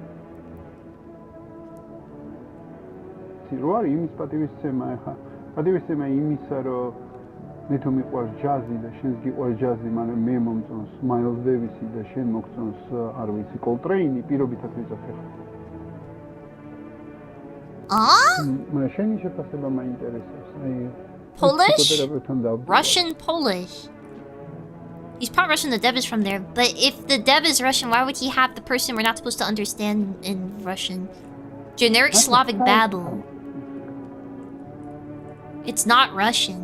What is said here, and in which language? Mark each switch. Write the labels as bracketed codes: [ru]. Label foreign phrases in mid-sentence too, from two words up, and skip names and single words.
[ka] ნეტო მიყვარს ჯაზი და შენს გიყვარს ჯაზი, მაგრამ მე მომწონს მაილს დევისი და შენ მოგწონს არ ვიცი კოლტრეინი, პირობითად ვიძახე. მაგრამ შენი შეფასება მაინტერესებს. [en] Polish? Russian Polish. He's part Russian, the dev is from there. But if the dev is Russian, why would he have the person we're not supposed to understand in Russian? Generic Slavic babble. It's not Russian.